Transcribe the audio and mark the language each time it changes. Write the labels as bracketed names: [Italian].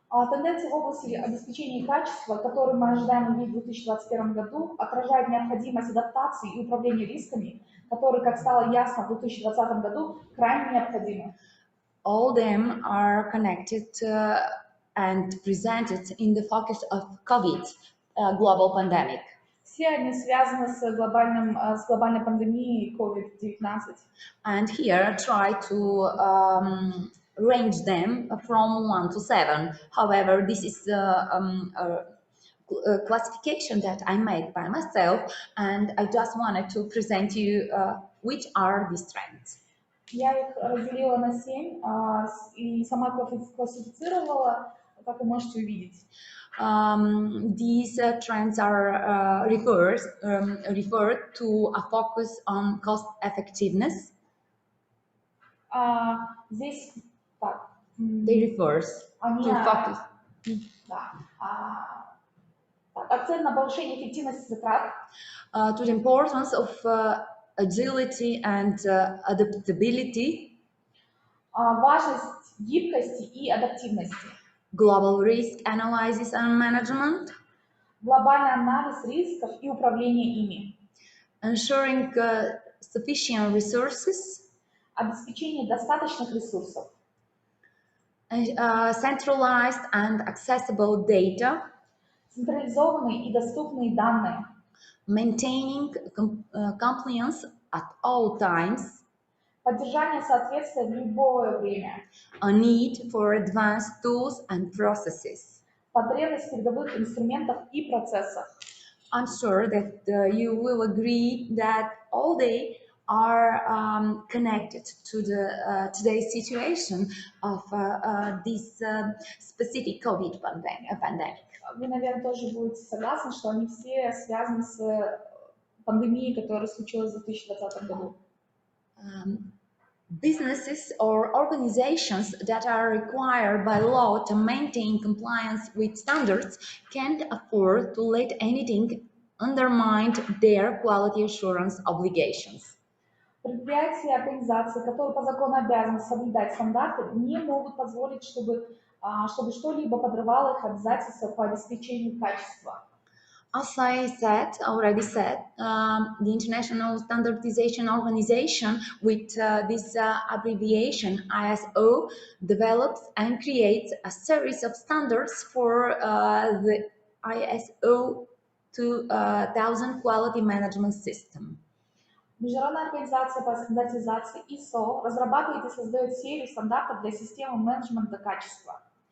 [Russian] Тенденции в области обеспечения качества, которые мы ожидаем увидеть в 2021 году, отражают необходимость адаптации и управления рисками, которые, как стало ясно в 2020 году, крайне необходимы. [English] All them are connected and presented in the focus of COVID, global pandemic. [Russian] Все они связаны с глобальной пандемией COVID-19. [English] And here try to range them from 1 to 7. However, this is a classification that I made by myself, and I just wanted to present you which are these trends. [Russian] Я их разделила на 7 и сама классифицировала, как вы можете увидеть. [English] These trends are referred to a focus on cost effectiveness. [Russian] Здесь так. [English] They refers to focus. [Russian] Да. Акцент на повышение эффективности затрат. [English] To the importance of agility and adaptability. [Russian] Важность гибкости и адаптивности. [English] Global risk analysis and management. [Russian] Глобальный анализ рисков и управление ими. [English] Ensuring sufficient resources. [Russian] Обеспечение достаточных ресурсов. [English] centralized and accessible data, [Russian] централизованные и доступные данные, [English] maintaining compliance at all times, [Russian] поддержание соответствия в любое время, [English] a need for advanced tools and processes. [Russian] потребность в передовых инструментах и процессах. [English] I'm sure that you will agree that all they are connected to the today's situation of this specific COVID pandemic. [Russian] Вы, наверное, тоже будете согласны, что они все связаны с пандемией, которая случилась в 2020 году. [English] Businesses or organizations that are required by law to maintain compliance with standards can't afford to let anything undermine their quality assurance obligations. [Russian] Предприятия и организации, которые по закону обязаны соблюдать стандарты, не могут позволить, чтобы что-либо подрывало их обязательства по обеспечению качества. [English] As I already said, the International Standardization Organization, with this abbreviation ISO, develops and creates a series of standards for the ISO 2000 quality management system. [Russian] Международная организация по стандартизации ISO разрабатывает и создает серию стандартов для системы менеджмента качества.